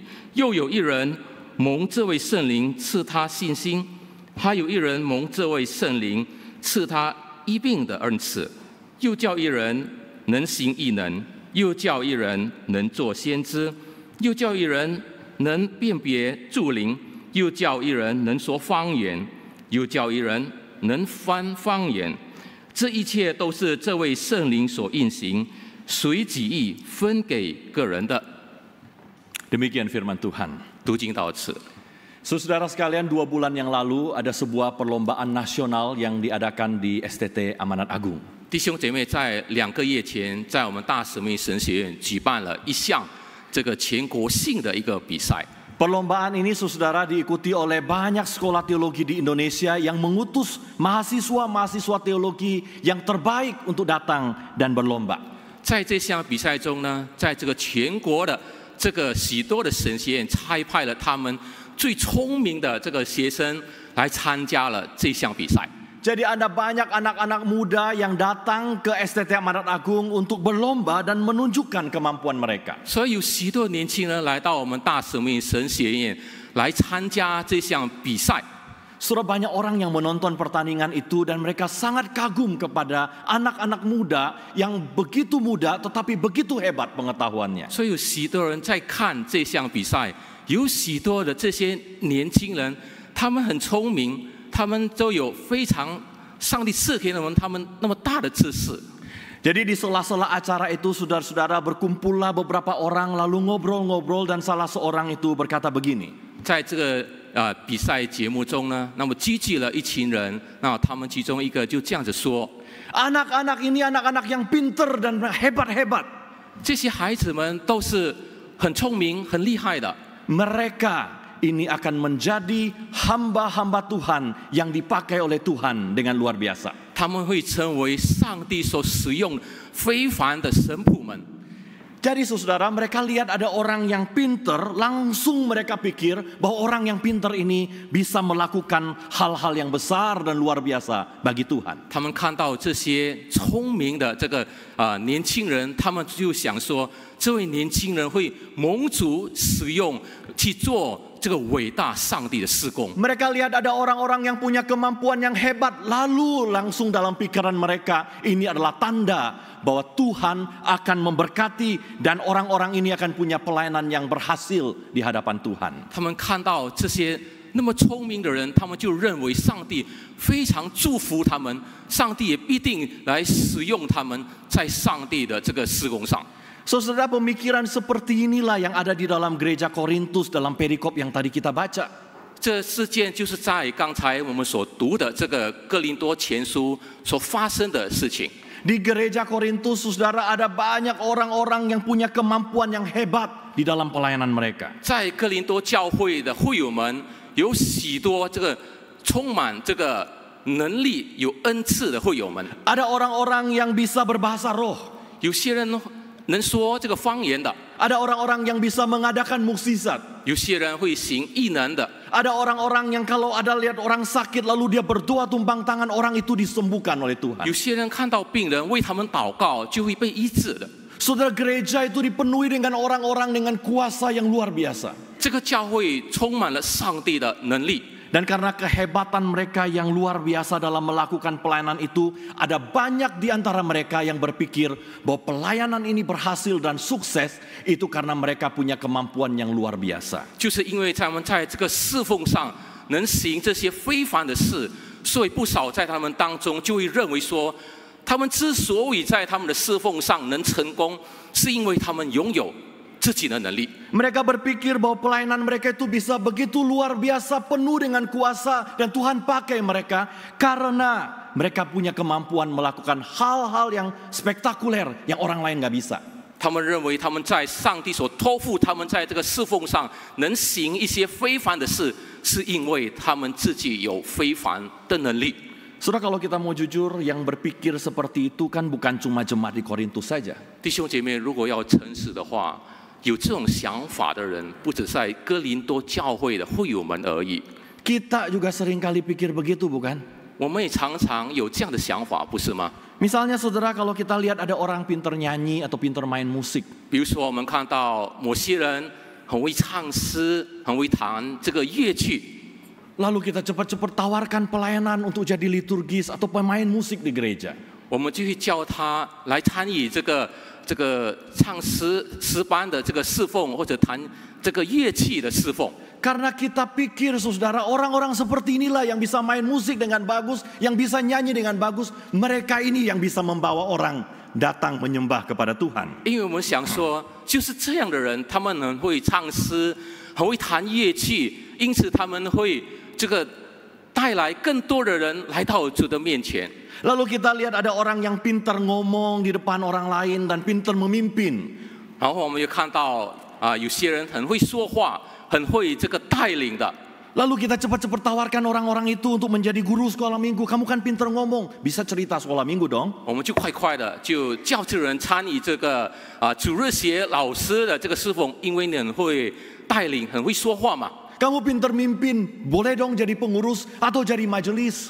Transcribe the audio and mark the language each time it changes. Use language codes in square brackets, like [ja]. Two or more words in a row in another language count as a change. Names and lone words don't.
[zh] 又有一人蒙这位圣灵赐他信心，还有一人蒙这位圣灵赐他医病的恩赐，又叫一人能行异能，又叫一人能做先知，又叫一人能辨别诸灵，又叫一人能说方言， 又叫一人能翻方言。这一切都是这位圣灵所运行，随己意分给个人的。 [id] Demikian firman Tuhan. [zh] 读经到此。 [id] Saudara sekalian, 2 bulan yang lalu ada sebuah perlombaan nasional yang diadakan di STT Amanat Agung. [zh] 弟兄姐妹，在2个月前，在我们大使命神学院举办了一项这个全国性的一个比赛。 [id] Perlombaan ini saudara diikuti oleh banyak sekolah teologi di Indonesia yang mengutus mahasiswa-mahasiswa teologi yang terbaik untuk datang dan berlomba. [zh] 在这项比赛中呢，在这个全国的这个许多的神学院差派了他们最聪明的这个学生来参加了这项比赛。 [id] Jadi ada banyak anak-anak muda yang datang ke STT Amanat Agung untuk berlomba dan menunjukkan kemampuan mereka. [zh] 所以有许多年轻人来到我们大使命神学院来参加这项比赛。 [id] Saudara, banyak orang yang menonton pertandingan itu dan mereka sangat kagum kepada anak-anak muda yang begitu muda tetapi begitu hebat pengetahuannya. [zh] 所以有许多人在看这项比赛，有许多的这些年轻人，他们很聪明，他们都有非常上帝赐给他们那么大的知识。 [id] Jadi di sela-sela acara itu saudara-saudara berkumpullah beberapa orang lalu ngobrol-ngobrol dan salah seorang itu berkata begini. [zh] 在这个比赛节目中呢，那么聚集了一群人，那他们其中一个就这样子说： [id] Anak-anak ini anak-anak yang pinter dan hebat-hebat. [zh] 这些孩子们都是很聪明、很厉害的。 [id] Mereka ini akan menjadi hamba-hamba Tuhan yang dipakai oleh Tuhan dengan luar biasa. [zh] 他们会成为上帝所使用非凡的神仆们。 [id] Jadi saudara, mereka lihat ada orang yang pinter, langsung mereka pikir bahwa orang yang pinter ini bisa melakukan hal-hal yang besar dan luar biasa bagi Tuhan. [zh] 他们看到这些聪明的这个年轻人，他们就想说，这位年轻人会蒙主使用去做这个伟大上帝的事工。 [id] Mereka lihat ada orang-orang yang punya kemampuan yang hebat, lalu langsung dalam pikiran mereka ini adalah tanda bahwa Tuhan akan memberkati dan orang-orang ini akan punya pelayanan yang berhasil di hadapan Tuhan. [zh] 他们看到这些那么聪明的人，他们就认为上帝非常祝福他们，上帝也必定来使用他们在上帝的这个事工上。 [id] Saudara, pemikiran seperti inilah yang ada di dalam gereja Korintus dalam perikop yang tadi kita baca. [zh] 这事件就是在刚才我们所读的这个哥林多前书所发生的事情。 [id] Di gereja Korintus, saudara, ada banyak orang-orang yang punya kemampuan yang hebat di dalam pelayanan mereka. [zh] 在哥林多教会的会友们，有许多这个充满这个能力、有恩赐的会友们。 [id] Ada orang-orang yang bisa berbahasa roh. [zh] 有些人能说这个方言的， [id] Ada orang-orang yang bisa mengadakan mukjizat. [zh] 有些人会行异能的， [id] Ada orang-orang yang kalau ada lihat orang sakit lalu dia berdoa tumpang tangan, orang itu disembuhkan oleh Tuhan. [zh] 有些人看到病人为他们祷告就会被医治的。 [id] Saudara, gereja itu dipenuhi dengan orang-orang dengan kuasa yang luar biasa. [zh] 这个教会充满了上帝的能力。 [id] Dan karena kehebatan mereka yang luar biasa dalam melakukan pelayanan itu, ada banyak di antara mereka yang berpikir bahwa pelayanan ini berhasil dan sukses itu karena mereka punya kemampuan yang luar biasa. [zh] 就是因为他们在这个侍奉上能行这些非凡的事，所以不少在他们当中就会认为说，他们之所以在他们的侍奉上能成功，是因为他们拥有自己的能力。 [id] Mereka berpikir bahwa pelayanan mereka itu bisa begitu luar biasa, penuh dengan kuasa, dan Tuhan pakai mereka karena mereka punya kemampuan melakukan hal-hal yang spektakuler yang orang lain nggak bisa. [zh] 他们认为他们在上帝所托付他们在这个侍奉上能行一些非凡的事，是因为他们自己有非凡的能力。 [id] Saudara, kalau kita mau jujur, yang berpikir seperti itu kan bukan cuma jemaat di Korintus saja. [zh] 弟兄姐妹，如果要诚实的话，有这种想法的人，不只在哥林多教会的会友们而已。 [id] Kita juga sering kali pikir begitu, bukan? [zh] 我们也常常有这样的想法，不是吗？ [id] Misalnya saudara, kalau kita lihat ada orang pinter nyanyi atau pinter main musik. [zh] 比如说，我们看到某些人很会唱诗，很会弹这个乐器。 [id] Lalu kita cepat-cepat tawarkan pelayanan untuk jadi liturgis atau pemain musik di gereja. [zh] 我们就会叫他来参与这个唱诗班的这个侍奉，或者弹这个乐器的侍奉。 [id] Karena kita pikir saudara, orang-orang seperti inilah yang bisa main musik dengan bagus, yang bisa nyanyi dengan bagus. Mereka ini yang bisa membawa orang datang menyembah kepada Tuhan. [zh] 因为我们想说，就是这样的人，他们很会唱诗，很会弹乐器，因此他们会这个带来更多的人来到主的面前。 [id] Lalu kita lihat ada orang yang pintar ngomong di depan orang lain dan pintar memimpin. [zh] 然后我们又看到有些人很会说话，很会这个带领的。 [id] Lalu kita cepat-cepat tawarkan orang-orang itu untuk menjadi guru sekolah minggu. Kamu kan pintar ngomong, bisa cerita sekolah minggu dong. [zh] 我们就快快的就叫这人参与这个主日学老师的这个侍奉，因为你很会带领，很会说话嘛。 [id] Kamu pintar mimpin, boleh dong jadi pengurus atau jadi majelis.